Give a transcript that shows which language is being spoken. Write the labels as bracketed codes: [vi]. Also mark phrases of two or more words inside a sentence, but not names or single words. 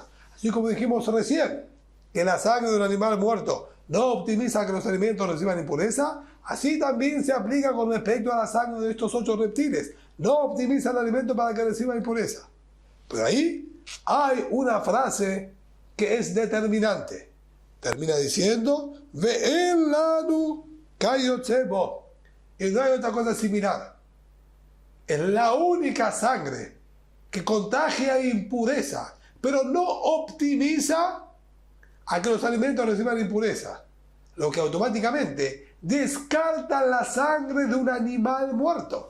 [es] Así como dijimos recién, que la sangre de un animal muerto no optimiza que los alimentos reciban impureza, así también se aplica con respecto a la sangre de estos 8 reptiles. No optimiza el alimento para que reciba impureza. Pero ahí hay una frase que es determinante. Termina diciendo, [he] ואין לנו כיוצא בו. [es] Y no hay otra cosa similar. Es la única sangre que contagia impureza, pero no optimiza a que los alimentos reciban impureza, lo que automáticamente descarta la sangre de un animal muerto.